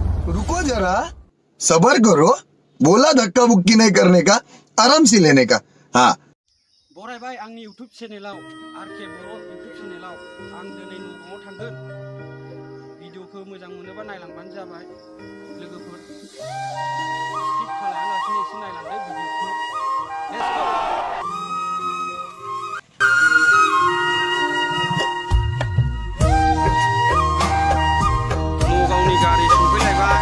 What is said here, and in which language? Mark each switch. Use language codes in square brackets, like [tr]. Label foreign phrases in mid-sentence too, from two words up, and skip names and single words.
[hi] रुको जरा, सबर करो। बोला धक्का बुक्की नहीं करने का, आराम से लेने का। हाँ [brx] बरायबाय आंनि इउटुब चेनेलाव आरके बरो इउटुब चेनेलाव आं दिनै नगावआव थांगोन। भिडिअखौ मोजां मोनोबा नायलांबानो जाबाय लोगोफोर। स्किप खालायालासिनो एसे नायलांदो भिडिअखौ। [en] let's go. [brx] नगावनि गारि सफैलायबाय।